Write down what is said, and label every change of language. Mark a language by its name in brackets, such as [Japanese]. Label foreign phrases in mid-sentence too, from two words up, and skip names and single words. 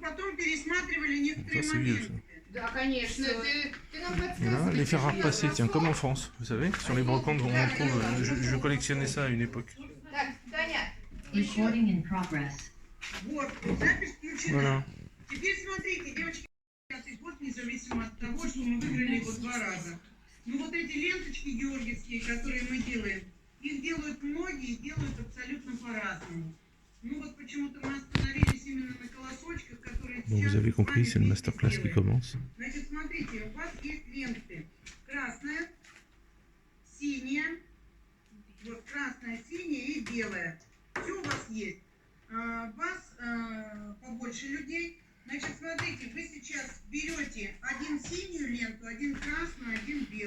[French] Ça c'est vieux ça. Voilà, les fer à repasser, tiens, comme en France, vous savez, sur les brocantes, on trouve, je collectionnais ça à une époque. Voilà. [Russian] Ну вот эти ленточки георгиевские, которые мы делаем, их делают многие, делают абсолютно по-разному. Ну вот почему-то мы остановились именно на колосочках, которые... [French] Bon, vous avez compris, c'est le masterclass qui commence. [Russian] Значит, смотрите, у вас есть ленты. Красная, синяя, вот красная, синяя и белая. Все у вас есть. Вас побольше людей. Значит, смотрите, вы сейчас берете один синюю ленту, один красную, один белую.